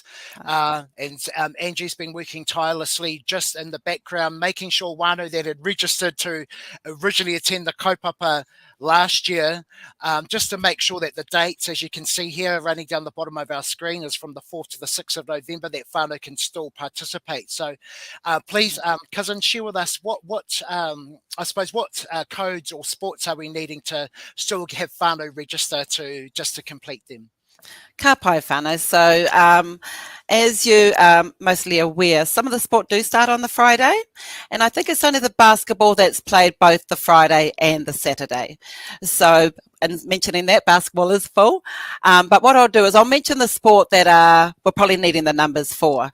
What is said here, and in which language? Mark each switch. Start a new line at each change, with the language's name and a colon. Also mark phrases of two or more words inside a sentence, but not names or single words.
English: And Angie's been working tirelessly just in the background, making sure wānau that had registered to originally attend the kaupapa last year, just to make sure that the dates, as you can see here, running down the bottom of our screen, is from the 4th to the 6th of November, that whānau can still participate. So please, cousin, share with us what codes or sports are we needing to still have whānau register just to complete them?
Māori: Ka pai whānau.
English: So as you are mostly aware, some of the sport do start on the Friday, and I think it's only the basketball that's played both the Friday and the Saturday. So in mentioning that basketball is full. But what I'll do is I'll mention the sport that we're probably needing the numbers for.